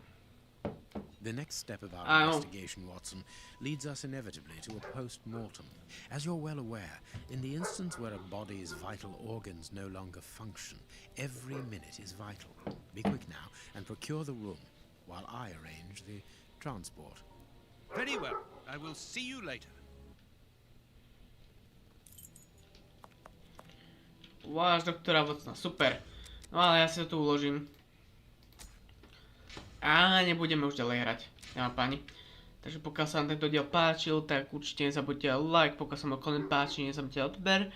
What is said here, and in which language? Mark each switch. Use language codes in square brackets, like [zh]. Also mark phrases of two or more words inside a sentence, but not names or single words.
[en] The next step of our investigation, Watson, leads us inevitably to a post-mortem. As you're well aware, in the instance where a body's vital organs no longer function, every minute is vital. Be quick now and procure the room while I arrange the transport. Very well. I will see you later. [sk] Váš doktora Watsona, super. No ale ja si to tu uložím. A nebudeme už ďalej hrať, dáma páni. Takže pokiaľ sa vám tento diel páčil, tak určite nezabudnite like, pokiaľ sa vám koment páči, nezabudnite odber.